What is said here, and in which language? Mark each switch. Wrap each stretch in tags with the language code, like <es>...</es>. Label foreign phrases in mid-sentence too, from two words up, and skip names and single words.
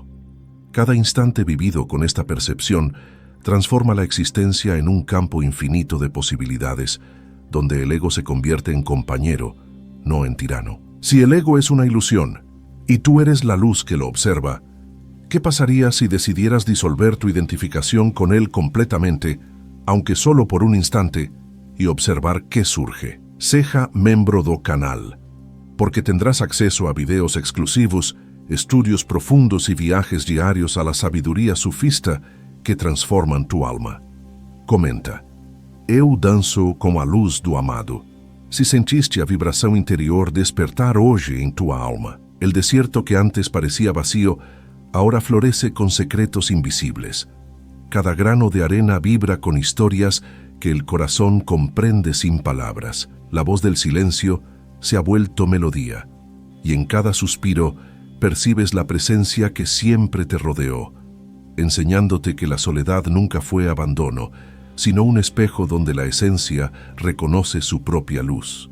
<es>Cada instante vivido con esta percepción transforma la existencia en un campo infinito de posibilidades, donde el ego se convierte en compañero, no en tirano. Si el ego es una ilusión, y tú eres la luz que lo observa, ¿qué pasaría si decidieras disolver tu identificación con él completamente, aunque solo por un instante, y observar qué surge?</es> <pt>Seja membro do canal,</pt> <es>porque tendrás acceso a videos exclusivos, estudios profundos y viajes diarios a la sabiduría sufista que transforman tu alma.</es> <pt>Comenta: Eu danço com a luz do amado.</pt> <es>Si sentiste</es> <pt>a vibração interior despertar hoje</pt> <es>en tu alma, el desierto que antes parecía vacío, ahora florece con secretos invisibles. Cada grano de arena vibra con historias que el corazón comprende sin palabras. La voz del silencio se ha vuelto melodía, y en cada suspiro percibes la presencia que siempre te rodeó, enseñándote que la soledad nunca fue abandono, sino un espejo donde la esencia reconoce su propia luz.</es>